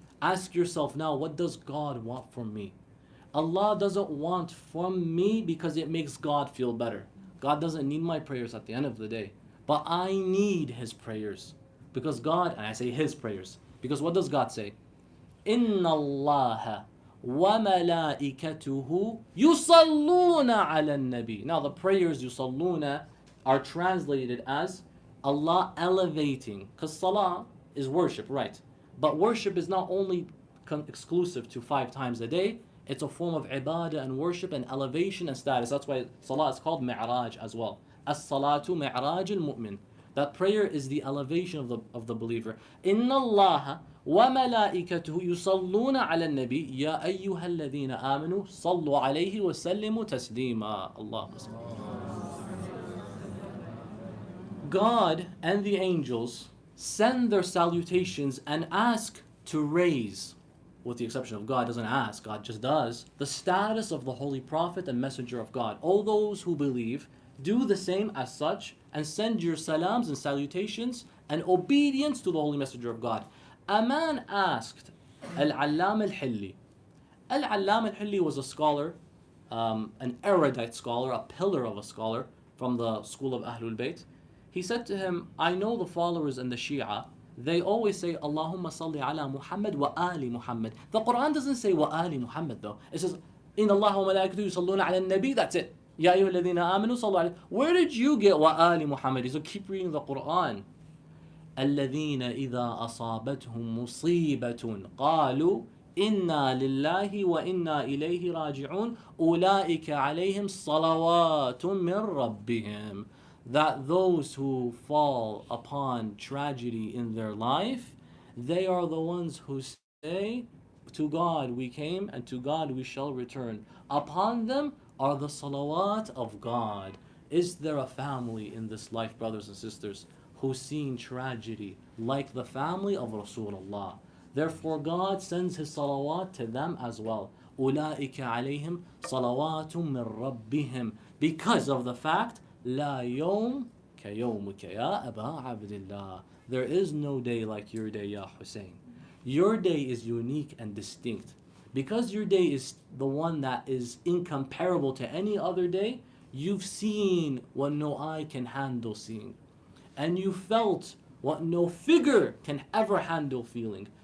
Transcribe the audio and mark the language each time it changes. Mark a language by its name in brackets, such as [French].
[English] Ask yourself now, what does God want from me? Allah doesn't want from me because it makes God feel better. God doesn't need my prayers at the end of the day. But I need His prayers. Because God, and I say His prayers, because what does God say? [Arabic] Inna Allah وَمَلَائِكَتُهُ يُصَلُّونَ عَلَى النَّبِي. [English] Now the prayers yusalluna are translated as Allah elevating, because salah is worship, right? But worship is not only exclusive to 5 times a day, it's a form of ibadah and worship and elevation and status. That's why salah is called mi'raj as well. [Arabic] As-salatu mi'raj al-mu'min. [English] That prayer is the elevation of the believer. [Arabic] Inna Allah وَمَلَائِكَتُهُ يُصَلُّونَ عَلَى النَّبِي يَا أَيُّهَا الَّذِينَ آمَنُوا صَلُّوا عَلَيْهِ وَسَلِّمُوا تَسْلِيمًا. Allah. [English] God and the angels send their salutations and ask to raise, with the exception of God doesn't ask, God just does, the status of the Holy Prophet and Messenger of God. All those who believe, do the same as such and send your salams and salutations and obedience to the Holy Messenger of God. A man asked Al-Allam Al-Hilli. Al-Allam Al-Hilli was a scholar, an erudite scholar, a pillar of a scholar from the school of Ahlul Bayt. He said to him, I know the followers in the Shia, they always say [Arabic] Allahumma salli ala Muhammad wa ali Muhammad. [English] The Qur'an doesn't say [Arabic] wa ali Muhammad [English] though. It says [Arabic] Inna Allah wa malaikatuhu yusalluna ala nabi, [English] that's it. [Arabic] Ya ayyuha alladhina amanu sallu alayhi. [English] Where did you get [Arabic] wa ali Muhammad? [English] So keep reading the Qur'an. [Arabic] الذين إذا أصابتهم مصيبة قالوا إنا لله وإنا إليه راجعون أولئك عليهم صلوات من ربهم. [English] That those who fall upon tragedy in their life, they are the ones who say, to God we came and to God we shall return. Upon them are the salawat of God. Is there a family in this life, brothers and sisters, who's seen tragedy like the family of Rasulullah? Therefore God sends His salawat to them as well. [Arabic] أولئك عليهم صلوات من ربهم, [English] because of the fact [Arabic] لا يوم كيومك يا أبا عبد الله. [English] There is no day like your day, Ya Hussein. Your day is unique and distinct. Because your day is the one that is incomparable to any other day, you've seen what no eye can handle seeing. And you felt what no figure can ever handle feeling.